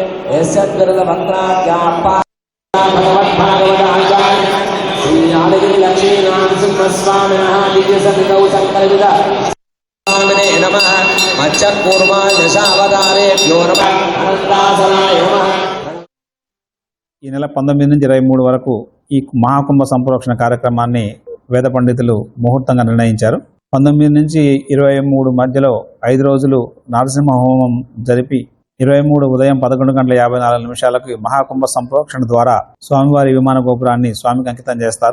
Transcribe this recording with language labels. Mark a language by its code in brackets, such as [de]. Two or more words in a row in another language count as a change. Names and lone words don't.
[sa] भगवद्भागवताचार्य श्री यादगिरिलक्ष्मीनरसिंहस्वामिनः दिव्यसन्निधौ संकल्पितस्वामिने नमः मच्चकूर्मादशावतारेभ्यो नमः अनन्तासनाय नमः. [te] ఈ నెల 19 నుంచి 23 వరకు ఈ మహాకుంభ సంప్రోక్షణ కార్యక్రమాన్ని వేద పండితులు ముహూర్తంగా నిర్ణయించారు. 19 నుంచి 23 మధ్యలో 5 రోజులు నరసింహ హోమం జరిపి 23 ఉదయం 11:54 మహాకుంభ సంప్రోక్షణ ద్వారా స్వామివారి విమాన గోపురాన్ని స్వామికి అంకితం చేస్తారు.